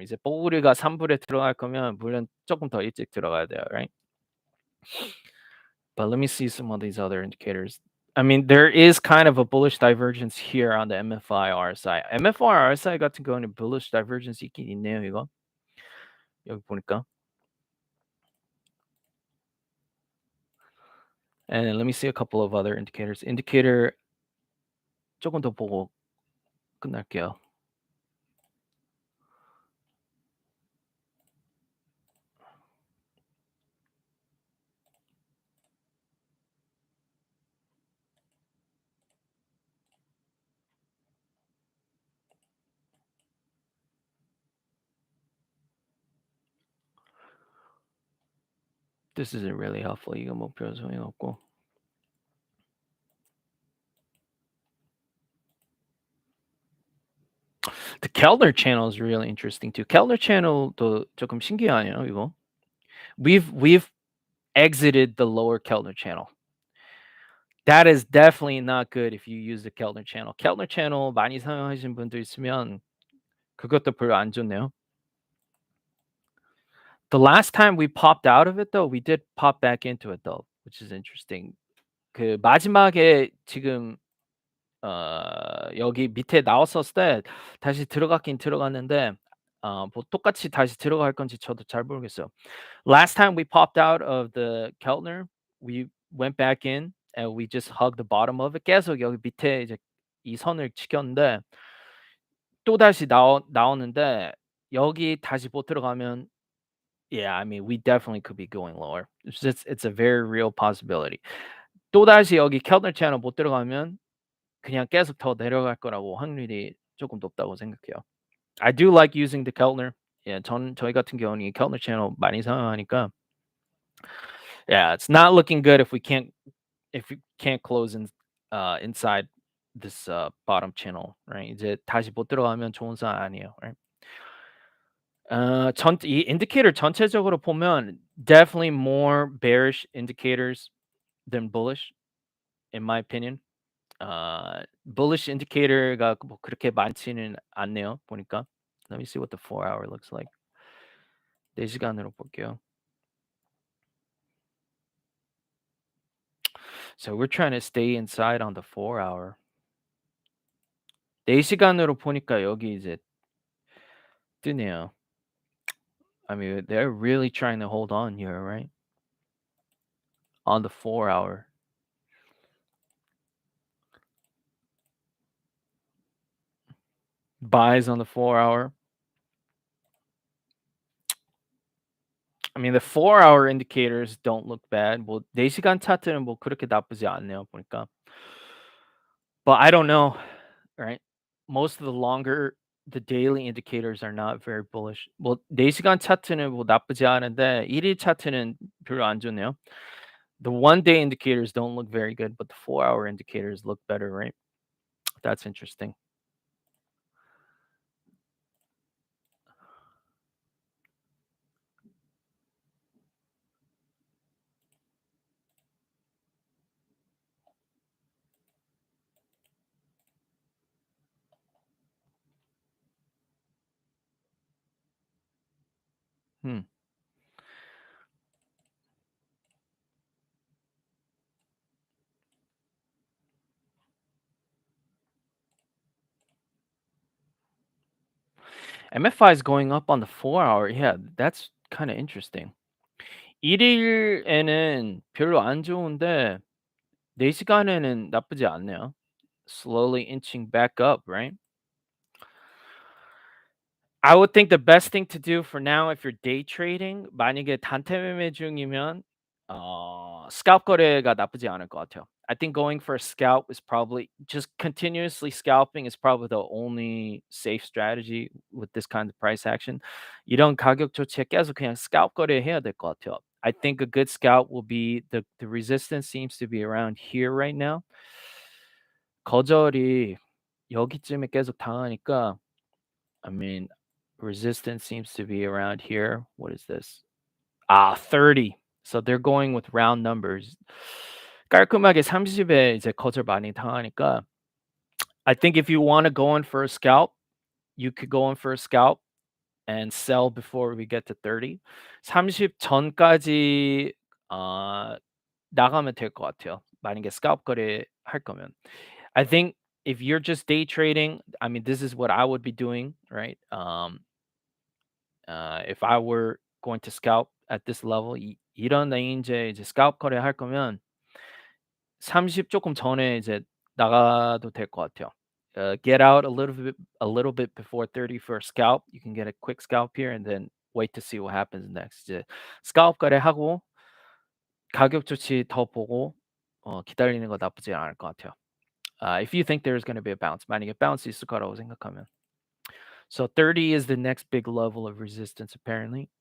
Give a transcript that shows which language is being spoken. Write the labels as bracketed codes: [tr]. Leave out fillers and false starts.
[ko] 이제 뽀글이가 3불에 들어갈 거면 물론 조금 더 일찍 들어가야 돼요, [en] right? But let me see some of these other indicators. I mean, there is kind of a bullish divergence here on the MFI RSI. [ko] MFI RSI 같은 경우는 bullish divergence 있긴 있네요, 이거. 여기 보니까. [en] And let me see a couple of other indicators. [ko] Indicator 조금 더 보고 끝날게요. [en] This isn't really helpful. [ko] 이거 목표 소용이 없고. [en] The Kellner channel is really interesting too. [ko] Kellner channel도 조금 신기하네요, 이거. [en] We've exited the lower Kellner channel. That is definitely not good if you use the Kellner channel. [ko] Kellner channel 많이 사용하시는 분들 있으면 그것도 별로 안 좋네요. [en] The last time we popped out of it though, we did pop back into it though, which is interesting. [ko] 그 마지막에 지금 여기 밑에 나왔었을 때 다시 들어갔긴 들어갔는데 뭐 똑같이 다시 들어갈 건지 저도 잘 모르겠어요. [en] Last time we popped out of the Keltner, we went back in and we just hugged the bottom of it. [ko] 계속 여기 밑에 이제 이 선을 지켰는데 또다시 나오는데 여기 다시 못 들어가면 [en] yeah, I mean, we definitely could be going lower. It's a very real possibility. [ko] 또다시 여기 Keltner 채널 못 들어가면 그냥 계속 더 내려갈 거라고 확률이 조금 높다고 생각해요. [en] I do like using the Keltner. [ko] 예, 저희 같은 경우는 이 Keltner 채널 많이 사용하니까 [en] yeah, it's not looking good if we can't close inside this bottom channel, right? [ko] 이제 다시 못 들어가면 좋은 상황 아니에요, [en] right? [ko] 이 indicator 전체적으로 보면 [en] definitely more bearish indicators than bullish, in my opinion. [ko] Bullish indicator가 뭐 그렇게 많지는 않네요, 보니까. [en] Let me see what the 4-hour looks like. [ko] 4시간으로 볼게요. [en] So we're trying to stay inside on the 4-hour. [ko] 4시간으로 보니까 여기 이제 뜨네요. [en] I mean, they're really trying to hold on here, right? On the 4-hour. Buys on the 4-hour. mean, the 4-hour indicators don't look bad. [ko] 뭐 4시간 차트는 뭐 그렇게 나쁘지 않네요, 보니까. [en] But I don't know, right? Most of the daily indicators are not very bullish. [ko] 뭐 4시간 차트는 뭐 나쁘지 않은데 1일 차트는 별로 안 좋네요. [en] The 1-day indicators don't look very good, but the 4-hour indicators look better, right? That's interesting. Hmm. MFI is going up on the 4-hour. Yeah, that's kind of interesting. [ko] 1일에는 별로 안 좋은데 4시간에는 나쁘지 않네요. [en] Slowly inching back up, right? I would think the best thing to do for now if you're day trading, [ko] 만약에 단타 매매 중이면 scalp 거래가 나쁘지 않을 것 같아요. [en] I think going for a scalp is probably just continuously scalping is probably the only safe strategy with this kind of price action. [ko] 이런 가격 조치에 계속 그냥 scalp 거래해야 될 것 같아요. [en] I think a good scalp will be the resistance seems to be around here right now. [ko] 거절이 여기쯤에 계속 당하니까 [en] I mean, resistance seems to be around here. What is this? 30. So they're going with round numbers. [ko] 깔끔하게 30에 이제 거절 많이 당하니까 [en] I think if you want to go in for a scalp, you could go in for a scalp and sell before we get to 30. [ko] 30 전까지 나가면 될 것 같아요. 만약에 scalp 거래 할 거면. [en] I think if you're just day trading, I mean, this is what I would be doing, right? If I were going to scalp at this level, [ko] 이런 레인지에 이제 scalp 거래할 거면 30 조금 전에 이제 나가도 될 것 같아요. [en] Get out a little bit before 30 for a scalp. You can get a quick scalp here and then wait to see what happens next. [ko] 이제 scalp 거래하고 가격 조치 더 보고 기다리는 거 나쁘지 않을 것 같아요. [en] If you think there's going to be a bounce, [ko] 만약에 bounce 있을 거라고 생각하면. [en] So 30 is the next big level of resistance apparently.